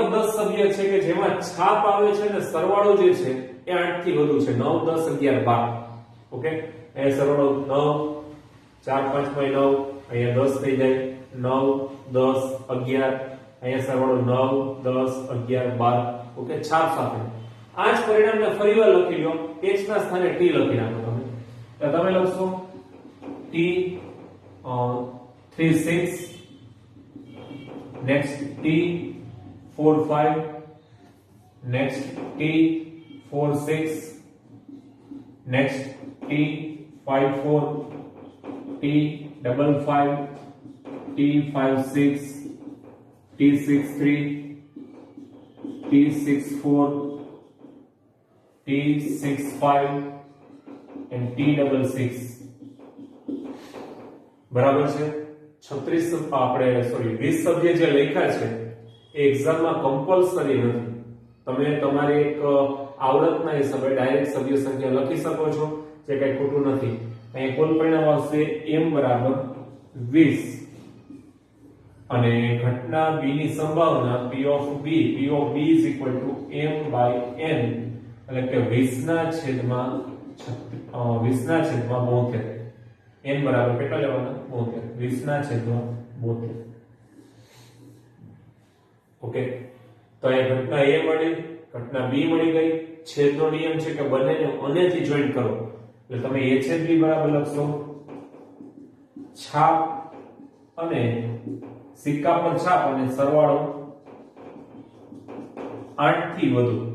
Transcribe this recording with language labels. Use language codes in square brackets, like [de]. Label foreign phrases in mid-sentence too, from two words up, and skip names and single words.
[gu] 10 સભ્ય છે કે જેમાં છાપ આવે છે અને સરવાળો જે છે એ 8 થી વધુ છે 9 10 11 12 ઓકે એ સરવાળો 9 4 5 by 9 અહીંયા 10 થઈ જાય 9 10 11 અહીંયા સરવાળો 9 10 11 12 ઓકે છાપ સાથે આ જ પરિણામને ફરીવાર લખી લો h ના સ્થાને t લખી નાખો તમે તો તમે લખશો t [en] 3 6 next t 4 5 next t 4 6 next t 5 4 t 5 5 t 5 6 t 6 3 t 6 4 t 6 5 and t 6 [gu] બરાબર છે 36 આપણે સોરી 20 સભ્ય જે લખ્યા છે એ એક્ઝામમાં કમ્પલ્સરી નથી તમે તમારી એક આવડતના હિસાબે ડાયરેક્ટ સભ્ય સંખ્યા લખી શકો છો જે કઈ ખોટું નથી અહીં કુલ પરિણામ આવશે m બરાબર 20 અને ઘટના b ની સંભાવના [en] p of b is equal to m by n [gu] એટલે કે 20 ના છેદમાં 72 n બરાબર કેટલા લેવાના 72 20 ના છેદમાં 72 ઓકે તો અહીં ઘટના a મળી ઘટના b મળી ગઈ છેદનો નિયમ છે કે બંનેને અનેથી જોઈન્ટ કરો એટલે તમે a છેદ b બરાબર લખશો છાપ અને સિક્કા પર છાપ અને સરવાળો 8 થી વધુ